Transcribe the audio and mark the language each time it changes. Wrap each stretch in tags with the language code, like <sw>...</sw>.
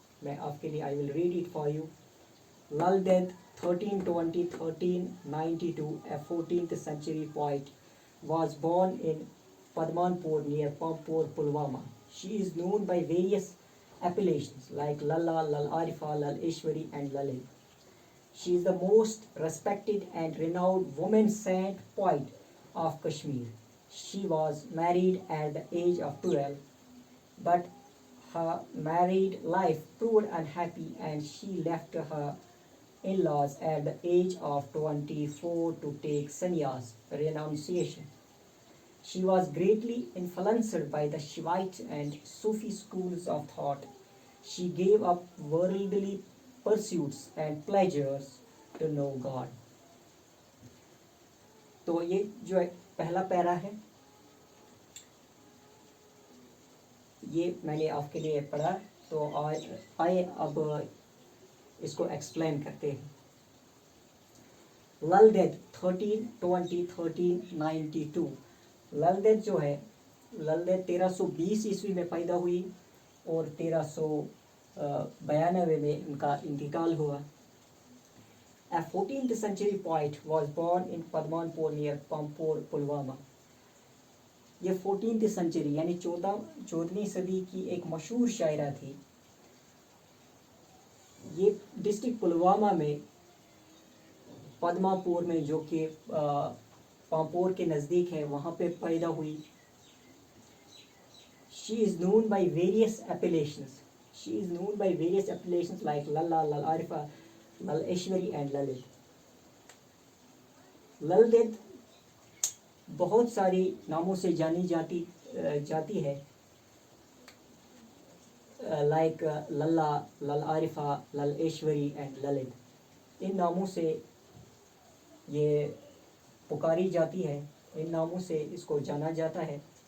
<hi>मैं आपके लिए</hi> <en>I will read it for you. Lalded 1320-1392, a 14th century poet, was born in Padmanpur near Pampur, Pulwama. She is known by various appellations like Lalla, Lal Arifa, Lal Ishwari and Lalil. She is the most respected and renowned woman saint poet of Kashmir. She was married at the age of 12, but her married life proved unhappy and she left her in-laws at the age of 24 to take sannyas, renunciation. She was greatly influenced by the Shivite and Sufi schools of thought. She gave up worldly pursuits and pleasures to know God.</en> <hi>तो ये जो पहला para है ये मैंने आपके लिए पढ़ा. तो आइए अब इसको एक्सप्लेन करते हैं. ललदेद 1320-1392. ललदेद जो है, ललदेद 1320 ईस्वी में पैदा हुई और 1392 में उनका इंतकाल हुआ.</hi> <en>A 14th century poet was born in Padmanpur near Pampur, Pulwama.</en> <hi>ये 14th सेंचुरी यानी 14वीं सदी की एक मशहूर शायरा थी. ये डिस्ट्रिक्ट पुलवामा में पद्मापुर में जो कि पामपुर के नज़दीक है वहाँ पे पैदा हुई.</hi> <en>She is known by various appellations. She is known by various appellations like Lalla, Lal Arifa, Lal Ishwari and Lalil.</en> <hi>ललदेद बहुत सारी नामों से जानी जाती है लाइक लल्ला, लल आरिफा, लल ऐश्वरी एंड ललित. इन नामों से ये पुकारी जाती है, इन नामों से इसको जाना जाता है.</hi>